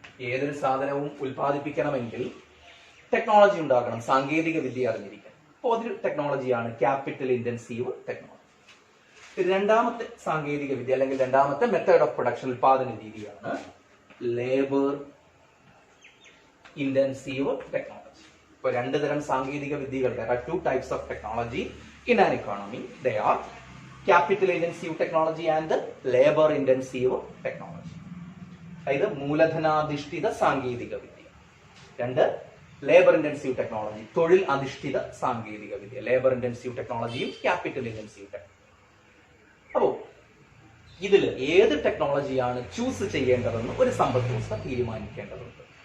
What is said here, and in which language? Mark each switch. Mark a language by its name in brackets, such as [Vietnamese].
[Malayalam] ഏതൊരു സാധനവും ഉൽപ്പാദിപ്പിക്കണമെങ്കിൽ ടെക്നോളജി ഉണ്ടാകണം, സാങ്കേതിക വിദ്യ അറിഞ്ഞിരിക്കണം. അപ്പോൾ അതൊരു ടെക്നോളജിയാണ് ക്യാപിറ്റൽ ഇന്റൻസീവ് ടെക്നോളജി. രണ്ടാമത്തെ സാങ്കേതിക വിദ്യ അല്ലെങ്കിൽ രണ്ടാമത്തെ മെത്തേഡ് ഓഫ് പ്രൊഡക്ഷൻ, ഉൽപാദന രീതിയാണ് ലേബർ ഇന്റൻസീവ് ടെക്നോളജി. ഇപ്പോൾ 2 തരം സാങ്കേതിക വിദ്യകൾ, [English] there are 2 types of technology in an economy. They are capital intensive technology and labor intensive technology. [Malayalam] അതായത് മൂലധനാധിഷ്ഠിത സാങ്കേതിക വിദ്യ. 2 ലേബർ ഇന്റൻസീവ് ടെക്നോളജി, തൊഴിൽ അധിഷ്ഠിത സാങ്കേതിക വിദ്യ. ലേബർ ഇന്റൻസീവ് ടെക്നോളജിയും ക്യാപിറ്റൽ ഇന്റൻസീവ് ടെക്നോളജി. അപ്പോൾ ഇതിൽ ഏത് ടെക്നോളജിയാണ് ചൂസ് ചെയ്യേണ്ടതെന്ന് ഒരു സമ്പദ് വ്യവസ്ഥ തീരുമാനിക്കേണ്ടതുണ്ട്.